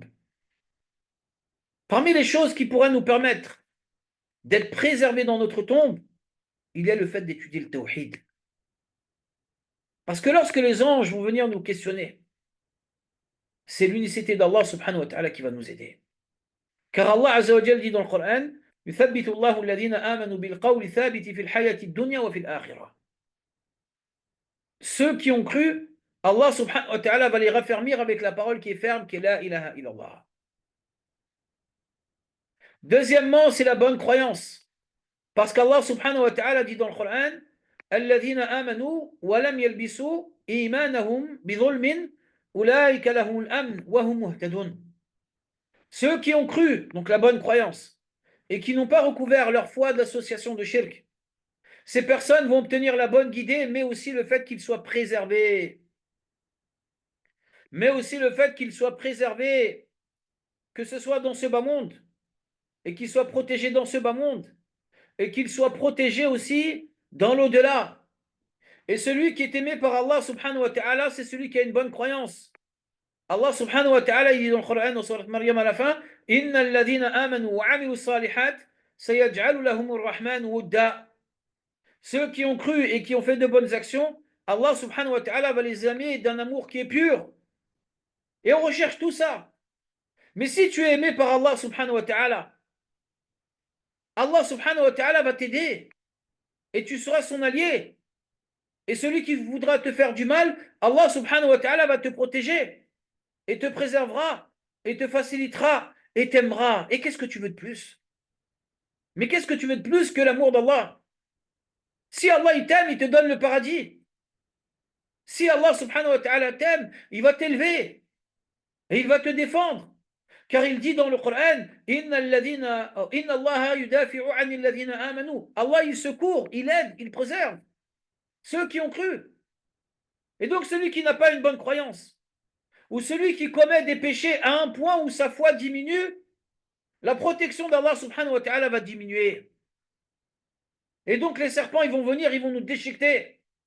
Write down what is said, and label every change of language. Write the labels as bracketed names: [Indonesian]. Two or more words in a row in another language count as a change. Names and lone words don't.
[French] Parmi les choses qui pourraient nous permettre d'être préservés dans notre tombe, il y a le fait d'étudier le tawhid. Parce que lorsque les anges vont venir nous questionner, c'est l'unicité d'Allah [Arabic] سبحانه وتعالى [French] qui va nous aider. Car Allah [Arabic] عز وجل [French] dit dans le Coran [Arabic] يثبت الله الذين آمنوا بالقول الثابت في الحياة الدنيا وفي الآخرة. [French] Ceux qui ont cru, Allah [Arabic] سبحانه وتعالى [French] va les raffermir avec la parole qui est ferme, qui est [Arabic] لا إله إلا الله. [French] Deuxièmement, c'est la bonne croyance. Parce qu'Allah [Arabic] سبحانه وتعالى [French] dit dans le Coran, [Arabic] الذين آمنوا ولم يلبسوا إيمانهم بظلم أولئك لهم الأمن وهم مهتدون. [French] Ceux qui ont cru, donc la bonne croyance, et qui n'ont pas recouvert leur foi d'association de shirk, ces personnes vont obtenir la bonne guidée, mais aussi le fait qu'ils soient préservés. Mais aussi le fait qu'ils soient préservés, que ce soit dans ce bas monde, et qu'ils soient protégés dans ce bas monde, et qu'ils soient protégés aussi dans l'au-delà. Et celui qui est aimé par Allah [Arabic] سبحانه وتعالى, [French] c'est celui qui a une bonne croyance. Allah [Arabic] سبحانه وتعالى, [French] il dit dans le Coran, dans Surat Maryam à la fin, [Arabic] إن الذين آمنوا وعملوا الصالحات، سيجعل لهم الرحمن ودا. [French] Ceux qui ont cru et qui ont fait de bonnes actions, Allah [Arabic] سبحانه وتعالى [French] va les aimer d'un amour qui est pur. Et on recherche tout ça. Mais si tu es aimé par Allah [Arabic] سبحانه وتعالى, [French] Allah [Arabic] سبحانه وتعالى [French] va t'aider et tu seras son allié. Et celui qui voudra te faire du mal, Allah [Arabic] سبحانه وتعالى [French] va te protéger et te préservera et te facilitera et t'aimera. Et qu'est-ce que tu veux de plus? Mais qu'est-ce que tu veux de plus que l'amour d'Allah? Si Allah il t'aime, il te donne le paradis. Si Allah [Arabic] سبحانه وتعالى [French] t'aime, il va t'élever et il va te défendre. Car il dit dans le Coran, [Arabic] إن الله يدافع عن الذين آمنوا. [French] Allah il secourt, il aide, il préserve ceux qui ont cru. Et donc celui qui n'a pas une bonne croyance, ou celui qui commet des péchés à un point où sa foi diminue, la protection d'Allah [Arabic] سبحانه وتعالى [French] va diminuer. Et donc les serpents, ils vont venir, ils vont nous déchiqueter.